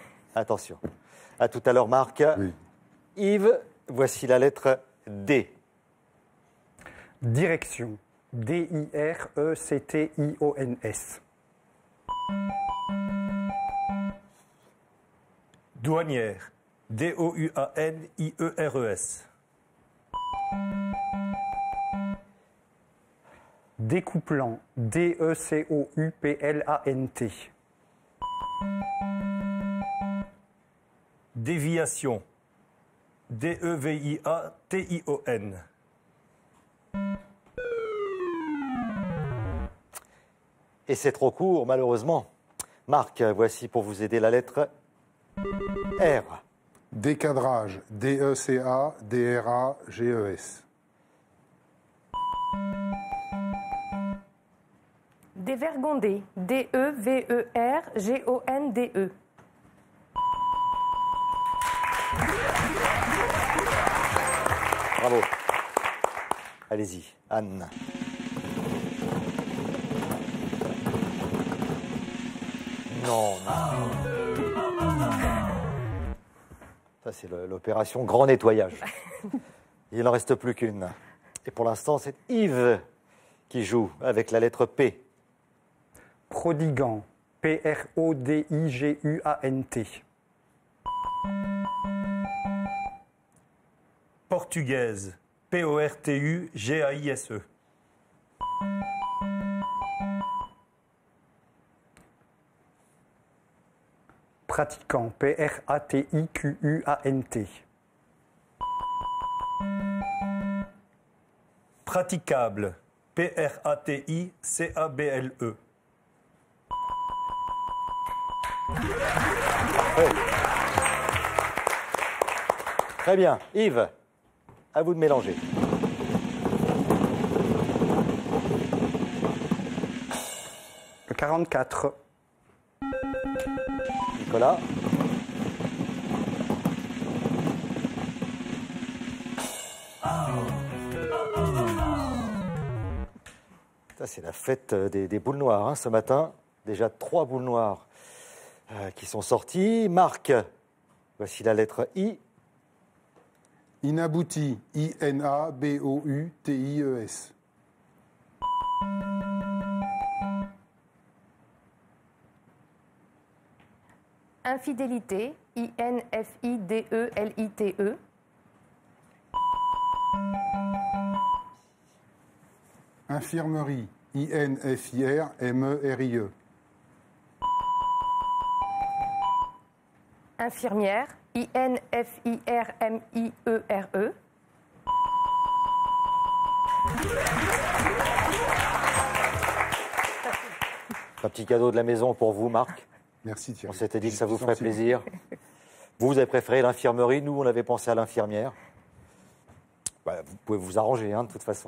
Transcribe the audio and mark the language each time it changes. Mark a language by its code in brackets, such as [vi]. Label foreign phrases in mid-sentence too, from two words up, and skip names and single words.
[fr] Attention. À tout à l'heure, Marc. Oui. Yves, voici la lettre D. Direction. Directions. Douanière. Douanieres. Découplant. D-E-C-O-U-P-L-A-N-T. Déviation. D-E-V-I-A-T-I-O-N. Et c'est trop court, malheureusement. Marc, voici pour vous aider la lettre R. Décadrage. D-E-C-A-D-R-A-G-E-S. Dévergondé. D-E-V-E-R-G-O-N-D-E. Bravo. Allez-y, Anne. Non, non. Ça, c'est l'opération grand nettoyage. Il n'en reste plus qu'une. Et pour l'instant, c'est Yves qui joue avec la lettre P. Prodigant. P-R-O-D-I-G-U-A-N-T. Portugaise. P-O-R-T-U-G-A-I-S-E. Pratiquant. P-R-A-T-I-Q-U-A-N-T. Praticable. P-R-A-T-I-C-A-B-L-E. Très bien. Yves, à vous de mélanger. Le 44. Nicolas. Ça, c'est la fête des boules noires hein, ce matin. Déjà 3 boules noires qui sont sorties. Marc, voici la lettre I. Inabouti. I-N-A-B-O-U-T-I-E-S. Infidélité. I-N-F-I-D-E-L-I-T-E. Infirmerie. I-N-F-I-R-M-E-R-I-E. Infirmière. I-N-F-I-R-M-I-E-R-E. Un petit cadeau de la maison pour vous, Marc. Merci Thierry. On s'était dit que ça vous C'est ferait gentil. plaisir. Vous avez préféré l'infirmerie. Nous, on avait pensé à l'infirmière. Bah, vous pouvez vous arranger, hein, de toute façon.